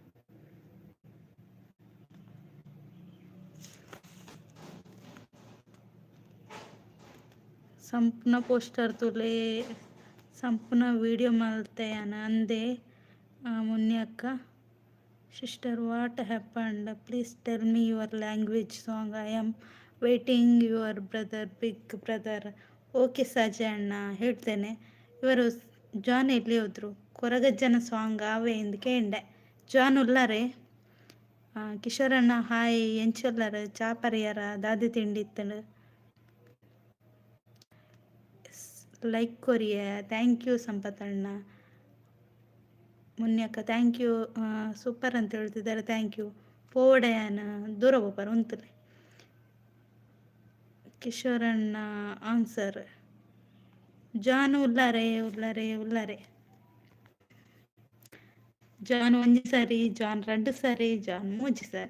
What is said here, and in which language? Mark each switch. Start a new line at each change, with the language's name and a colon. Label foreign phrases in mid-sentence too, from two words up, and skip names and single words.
Tulu: ಸಂಪೂರ್ಣ ಪೋಸ್ಟರ್ ತುಲೆ ಸಂಪೂರ್ಣ ವಿಡಿಯೋ ಮಲ್ತೆಯನ ಅಂದೆ ಮುನ್ಯಕ್ಕ.
English: Sister what happened? Please tell me your language song. I am waiting your brother, big brother.
Kannada: ಓಕೆ ಸಜೆ ಅಣ್ಣ, ಹೇಳ್ತೇನೆ. ಇವರು ಜಾನ್ ಎಲ್ಲಿ ಹೋದ್ರು?
Tulu: ಕೊರಗಜ್ಜನ ಸಾಂಗ್ ಅವೇ ಎಂದು ಕೇಂಡೆ. ಜಾನ್ ಉಲ್ಲರೆ. ಕಿಶೋರಣ್ಣ ಹಾಯ್ ಎಂಚೊಲ್ಲರ ಚಾಪರಿಯರ ದಾದಿ ತಿಂಡಿ ಇತ್ತಳು ಲೈಕ್ ಕೊರಿಯ.
English: thank you ಸಂಪತಣ್ಣ.
Kannada: ಮುನ್ಯಕ್ಕ
English: thank you,
Kannada: ಸೂಪರ್ ಅಂತ ಹೇಳ್ತಿದ್ದಾರೆ.
English: thank you.
Tulu: ಪೋಡೆಯನ ದೂರ ಹೋಗ್ಬಾರ ಉಂತಲೆ. ಕಿಶೋರಣ್ಣ ಆನ್ಸರ್. ಜಾನ್ ಉಲ್ಲರೆ ಉಲ್ಲರೆ ಉಲ್ಲರೆ. ಜಾನ್ ಒಂಜಿ ಸರಿ, ಜಾನ್ ಎರಡು ಸರಿ, ಜಾನ್ ಮೂಜಿ ಸರಿ.